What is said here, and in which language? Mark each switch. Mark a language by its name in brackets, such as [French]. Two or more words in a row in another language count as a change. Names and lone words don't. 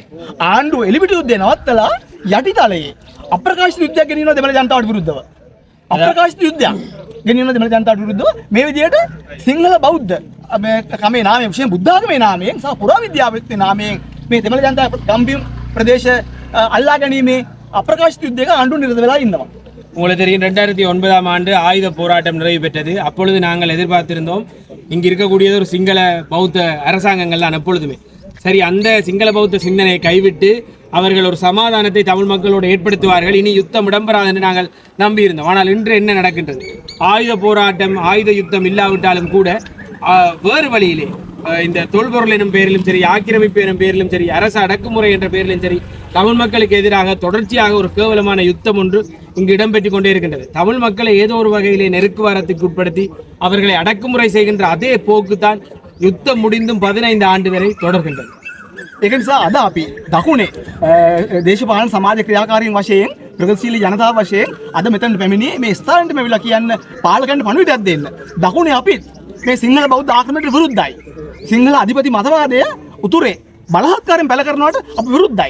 [Sinhala] ආණ්ඩුව එලිපිට යුද්ධය නවත්තලා යටිතලයේ අප්‍රකාශිත යුද්ධයක් ගෙනියනවා දෙමළ ජනතාවට විරුද්ධව. අප්‍රකාශිත යුද්ධයක් ගෙනියනවා දෙමළ ජනතාවට විරුද්ධව මේ විදිහට සිංහල බෞද්ධ මේ කමේ නාමයෙන් විශේෂයෙන් බුද්ධ ආගමේ නාමයෙන් සහ පුරාවිද්‍යාවේ නාමයෙන් මේ දෙමළ ජනතාව ගම්බිම් ප්‍රදේශ අල්ලා ගැනීමේ අප්‍රකාශිත யுத்தයක ආණ්ඩුව නිරත වෙලා ඉන්නවා. [Tamil] உங்களுக்கு தெரியும் 2009ஆம் ஆண்டு ஆயுத போராட்டம் நிறைவு பெற்றது. அப்பொழுது நாங்கள் எதிர்பார்த்திருந்தோம் இங்கு இருக்கக்கூடியது ஒரு சிங்கள பௌத்த அரசாங்கங்கள் தான் எப்பொழுதுமே. சரி, அந்த சிங்கள பௌத்த சிந்தனையை கைவிட்டு அவர்கள் ஒரு சமாதானத்தை தமிழ் மக்களோடு ஏற்படுத்துவார்கள், இனி யுத்தம் இடம்பெறாது என்று நாங்கள் நம்பியிருந்தோம். ஆனால் இன்று என்ன நடக்கின்றது? ஆயுத போராட்டம் ஆயுத யுத்தம் இல்லாவிட்டாலும் கூட வேறு வழியிலே இந்த தொல்பொருள் எனும் பேரிலும் சரி, ஆக்கிரமிப்பு எனும் பேரிலும் சரி, அரசு அடக்குமுறை என்ற பேரிலும் சரி, தமிழ் மக்களுக்கு எதிராக தொடர்ச்சியாக ஒரு கேவலமான யுத்தம் ஒன்று இங்கு இடம்பெற்றுக் கொண்டே இருக்கின்றது. தமிழ் மக்களை ஏதோ ஒரு வகையிலே நெருக்குவாரத்துக்கு உட்படுத்தி அவர்களை அடக்குமுறை செய்கின்ற அதே போக்குத்தான் யுத்தம் முடிந்தும் 15 ஆண்டு வரை தொடர்கின்றது. [Sinhala] ඒක නිසා අද අපි දකුණේ දේශපාලන සමාජ ක්‍රියාකාරීන් වශයෙන් ප්‍රගතිශීලී ජනතාව වශයෙන් අද මෙතන පැමිණි මේ ස්ථානට මෙවිලා කියන්න පාලකයන්ට පණිවිඩයක් දෙන්න. දකුණේ අපි මේ සිංහල බෞද්ධ ආක්‍රමණයට විරුද්ධයි. සිංහල අධිපති මතවාදය උතුරේ බලහත්කාරයෙන් පැල කරනවට අපි විරුද්ධයි.